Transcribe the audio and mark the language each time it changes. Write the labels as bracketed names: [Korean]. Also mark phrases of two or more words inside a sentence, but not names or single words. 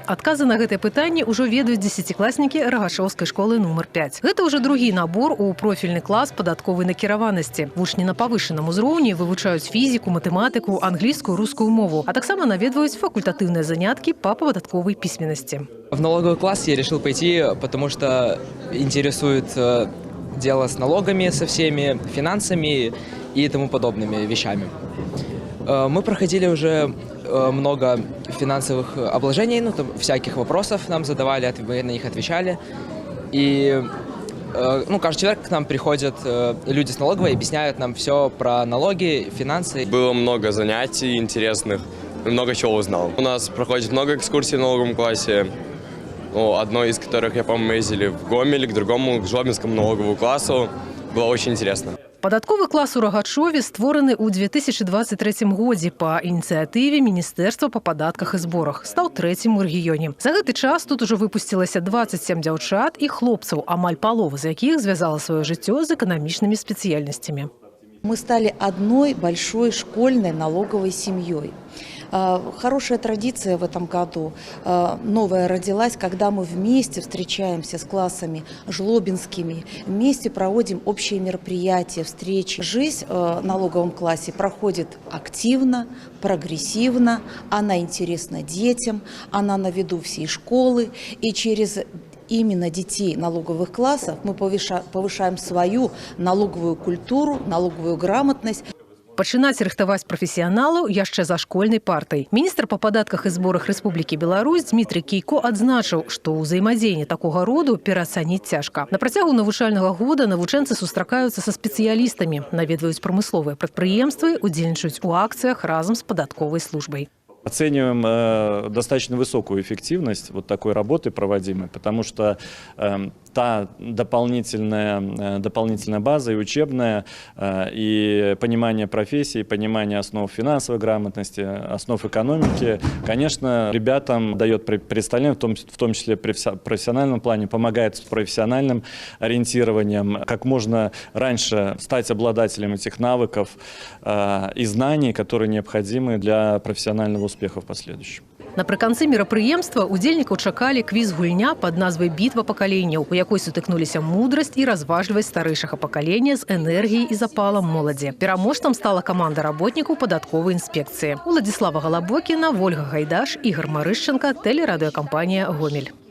[Belarusian] Адказы на гэтыя пытанні ўжо ведаюць дзесяцікласнікі Рагашоўскай школы нумар 5. Гэта ўжо другі набор у профільны клас падатковай накіраванасці. Вучні на павышаным узроўні вывучаюць фізіку, матэматыку, англійскую, рускую мову, а таксама наведваюць факультатыўныя заняткі па падатковай пісьменнасці. [Russian] В налоговый класс я решил пойти, потому что интересует дело с налогами, со всеми финансами и тому подобными вещами. Мы проходили уже много финансовых обложений, всяких вопросов нам задавали, мы на них отвечали. И каждый человек к нам приходят, люди с налоговой, объясняют нам все про налоги, финансы. Было много занятий интересных, много чего узнал. У нас проходит много экскурсий в налоговом классе. Одной из которых, я помню, мы ездили в Гомель, к другому, к Жлобинскому налоговому классу. Было очень интересно. [Belarusian] Падатковы клас у Рагачове створаны ў 2023 годзе па ініцыятыве Міністэрства па падатках і зборах. Стаў трэцім у рэгіёне. За гэты час тут ужо выпусцілася 27 дзяўчат і хлопцаў, амаль палова з якіх звязала сваё жыццё з эканамічнымі спецыяльнасцямі. [Russian] Мы стали одной большой школьной налоговой семьей. Хорошая традиция в этом году, новая родилась, когда мы вместе встречаемся с классами жлобинскими, вместе проводим общие мероприятия, встречи. Жизнь в налоговом классе проходит активно, прогрессивно, она интересна детям, она на виду всей школы, и через именно детей налоговых классов мы повышаем свою налоговую культуру, налоговую грамотность. [Belarusian] Пачынаць рыхтаваць прафесіяналаў яшчэ за школьнай партай. Міністр па падатках і зборах Рэспублікі Беларусь Дмітрый Кійко адзначыў, што ўзаемадзеянне такога роду пераацаніць цяжка. На працягу навучальнага года навучэнцы сустракаюцца са спецыялістамі, наведваюць прамысловыя прадпрыемствы, удзельнічаюць у акцыях разам з падатковай службай. [Russian] Оцениваем достаточно высокую эффективность вот такой работы проводимой, потому что та дополнительная база и учебная, и понимание профессии, понимание основ финансовой грамотности, основ экономики, конечно, ребятам дает представление, в том числе в профессиональном плане, помогает с профессиональным ориентированием, как можно раньше стать обладателем этих навыков и знаний, которые необходимы для профессионального успеха в последующем. [Belarusian] Напрыканцы мерапрыемства удзельнікаў чакалі квіз-гульня пад назвай «Бітва пакаленняў», у якой сутыкнуліся мудрасць і разважлівасць старэйшага пакалення з энергіяй і запалам моладзі. Пераможцам стала каманда работнікаў падатковай інспекцыі. Уладзіслава Галабокіна, Вольга Гайдаш, Ігор Марышченка, тэлерадыёкампанія «Гомель».